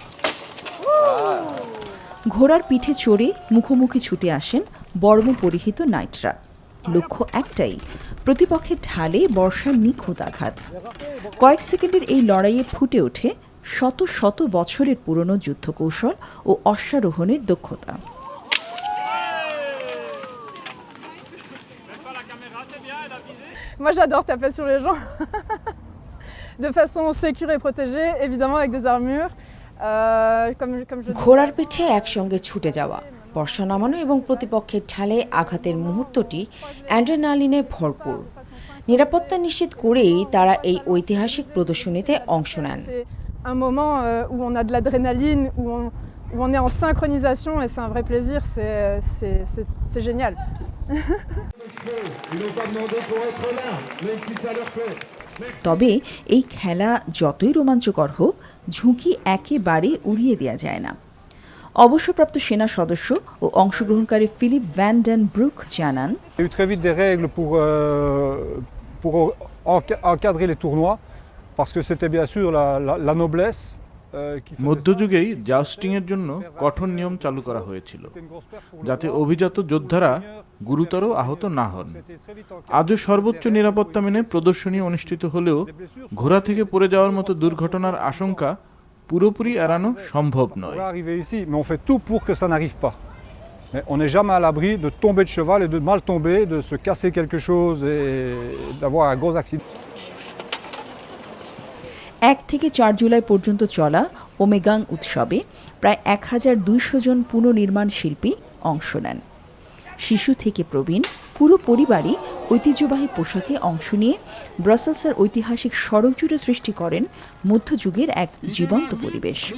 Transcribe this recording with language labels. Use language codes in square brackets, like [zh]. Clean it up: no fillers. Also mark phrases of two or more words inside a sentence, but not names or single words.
[bn] ঘোড়ার পিঠে চড়ে মুখোমুখি ছুটে আসেন বর্ম পরিহিত নাইটরা। লক্ষ্য একটাই, প্রতিপক্ষের ঢালে বর্ষার নিখুঁত আঘাত। কয়েক সেকেন্ডের এই লড়াইয়ে ফুটে ওঠে শত শত বছরের পুরনো যুদ্ধকৌশল ও অশ্বারোহণের দক্ষতা। [fr] Moi j'adore taper sur les gens de façon sécure et protégée, évidemment avec des armures. [bn] ঘোড়ার পিঠে একসঙ্গে ছুটে যাওয়া, বর্ষা নামানো এবং প্রতিপক্ষের ঢালে আঘাতের মুহূর্তটি অ্যাড্রেনালিনে ভরপুর। নিরাপত্তা নিশ্চিত করেই তারা এই ঐতিহাসিক প্রদর্শনীতে অংশ নেন। [fr] Un moment où on a de l'adrénaline, où on est en synchronisation et c'est un vrai plaisir, c'est génial. [bn] তবে এই খেলা যতই রোমাঞ্চকর হোক, ঝুঁকি একেবারে উড়িয়ে দেওয়া যায় না। অবসরপ্রাপ্ত সেনা সদস্য ও অংশগ্রহণকারী ফিলিপ ভ্যান ডেন ব্রুক জানান, [fr] pour encadrer les tournois parce que c'était bien sûr la noblesse. [bn] মধ্যযুগেই জাউস্টিংয়ের জন্য কঠোর নিয়ম চালু করা হয়েছিল, যাতে অভিজাত যোদ্ধারা গুরুতর আহত না হন। আজও সর্বোচ্চ নিরাপত্তা মেনে প্রদর্শনী অনুষ্ঠিত হলেও ঘোড়া থেকে পড়ে যাওয়ার মতো দুর্ঘটনার আশঙ্কা পুরোপুরি এড়ানো সম্ভব নয়। [fr] Mais on fait tout pour que ça n'arrive pas. Mais on n'est jamais à l'abri de tomber de cheval et de mal tomber, de se casser quelque chose et d'avoir un gros accident. [bn] ১ থেকে ৪ জুলাই পর্যন্ত চলা ওমেগাং উৎসবে প্রায় ১২০০ জন পুনর্নির্মাণ শিল্পী অংশ নেন। শিশু থেকে প্রবীণ পুরো পরিবারই ঐতিহ্যবাহী পোশাকে অংশ নিয়ে ব্রাসেলসের ঐতিহাসিক সড়ক জুড়ে সৃষ্টি করেন মধ্যযুগের এক জীবন্ত পরিবেশ।